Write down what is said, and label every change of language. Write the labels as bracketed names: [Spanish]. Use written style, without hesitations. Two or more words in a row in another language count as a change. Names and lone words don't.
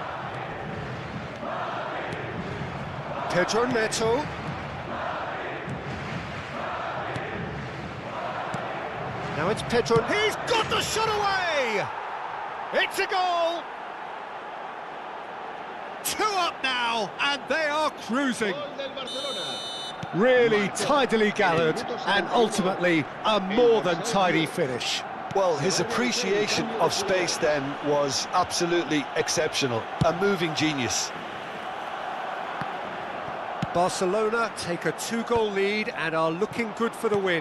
[English] Pedro Neto. Now it's Pedro. He's got the shot away! It's a goal! 2 up now, and they are cruising. [Catalan] Gol del Barcelona. [English] Really tidily gathered, and ultimately a more than tidy finish. Well, his appreciation of space then was absolutely exceptional. A moving genius. Barcelona take a 2-goal lead and are looking good for the win.